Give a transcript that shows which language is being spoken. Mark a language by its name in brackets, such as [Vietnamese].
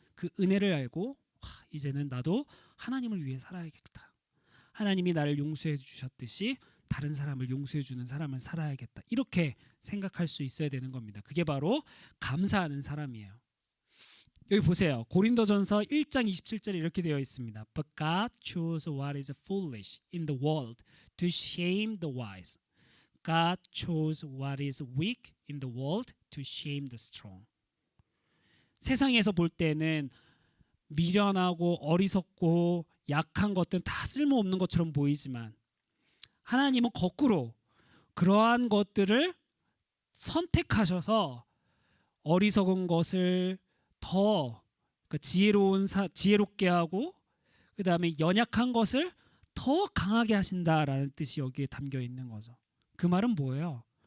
[Korean] 그 은혜를 알고 이제는 나도 하나님을 위해 살아야겠다. 하나님이 나를 용서해 주셨듯이 다른 사람을 용서해 주는 사람을 살아야겠다. 이렇게 생각할 수 있어야 되는 겁니다. 그게 바로 감사하는 사람이에요. 여기 보세요. 고린도전서 1장 27절에 이렇게 되어 있습니다. [English] But God chose what is foolish in the world to shame the wise. God chose what is weak in the world to shame the strong. [Korean] 세상에서 볼 때는 미련하고 어리석고 약한 것들은 다 쓸모없는 것처럼 보이지만 하나님은 거꾸로 그러한 것들을 선택하셔서 어리석은 것을 더 지혜롭게 하고 그 다음에 연약한 것을 더 강하게 하신다라는 뜻이 여기에 담겨 있는 거죠. 그 말은 뭐예요?